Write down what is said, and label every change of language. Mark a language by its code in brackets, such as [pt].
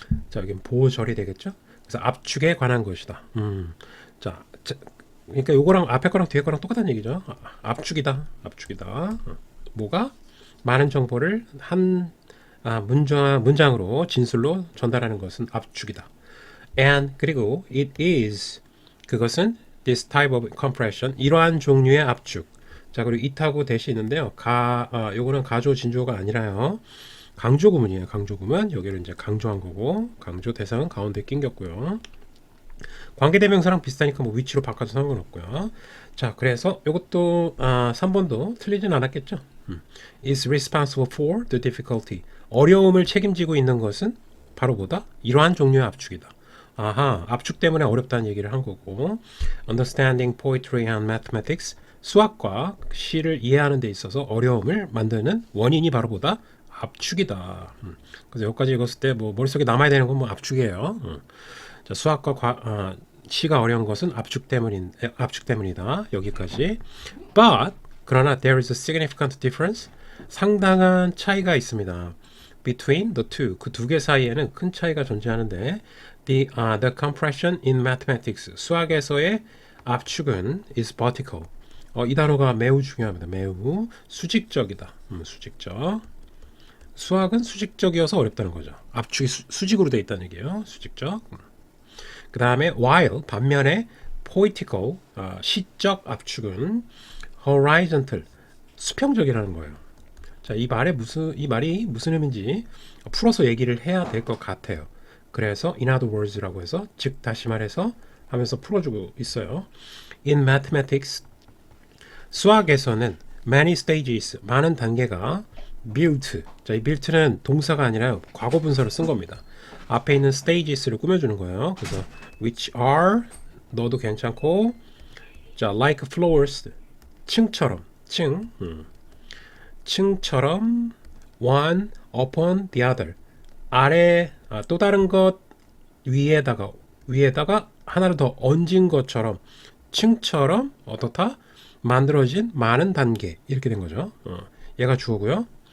[ko] 자, 여기 보절이 되겠죠. 그래서 압축에 관한 것이다. 자, 그러니까 요거랑 앞에 거랑 뒤에 거랑 똑같은 얘기죠. 압축이다. 뭐가? 많은 정보를 한 문장으로 진술로 전달하는 것은 압축이다. [en] And [ko] 그리고 [en] it is [ko] 그것은 [en] this type of compression [ko] 이러한 종류의 압축. 자, 그리고 it하고 대시 있는데요. 요거는 가조 진조가 아니라요. 강조 구문이에요. 강조 구문. 여기를 이제 강조한 거고 강조 대상은 가운데 낑겼고요. 관계대명사랑 비슷하니까 뭐 위치로 바꿔도 상관없고요. 자, 그래서 이것도 3번도 틀리진 않았겠죠. [en] is responsible for the difficulty. [ko] 어려움을 책임지고 있는 것은 바로 뭐다? 이러한 종류의 압축이다. 압축 때문에 어렵다는 얘기를 한 거고. [en] understanding poetry and mathematics. [ko] 수학과 시를 이해하는 데 있어서 어려움을 만드는 원인이 바로 뭐다? 압축이다. 그래서 여기까지 읽었을 때 뭐 머릿속에 남아야 되는 건 뭐 압축이에요. 자, 수학과 시가 어려운 것은 압축 때문이다. 여기까지. [en] But [ko] 그러나 [en] there is a significant difference. [ko] 상당한 차이가 있습니다. [en] Between the two. [ko] 그 두 개 사이에는 큰 차이가 존재하는데 [en] the compression in mathematics. [ko] 수학에서의 압축은 [en] is vertical. [ko] 이 단어가 매우 중요합니다. 매우 수직적이다. 수직적. 수학은 수직적이어서 어렵다는 거죠. 압축이 수직으로 되어 있다는 얘기예요. 수직적. 그 다음에 while 반면에 poetical 시적 압축은 horizontal 수평적이라는 거예요. 자, 이 말이 무슨 의미인지 풀어서 얘기를 해야 될 것 같아요. 그래서 [en] in other words [ko] 라고 해서 즉 다시 말해서 하면서 풀어주고 있어요. [en] In mathematics [ko] 수학에서는 [en] many stages [ko] 많은 단계가 [en] built. [ko] 자, 이 built는 동사가 아니라 과거 분사를 쓴 겁니다. 앞에 있는 stages를 꾸며주는 거예요. 그래서 which are 넣어도 괜찮고 자 [en] like floors [ko] 층처럼 층처럼 [en] one upon the other [ko] 아래 또 다른 것 위에다가 하나를 더 얹은 것처럼 층처럼 어떻다 만들어진 많은 단계 이렇게 된 거죠. 얘가 주어고요.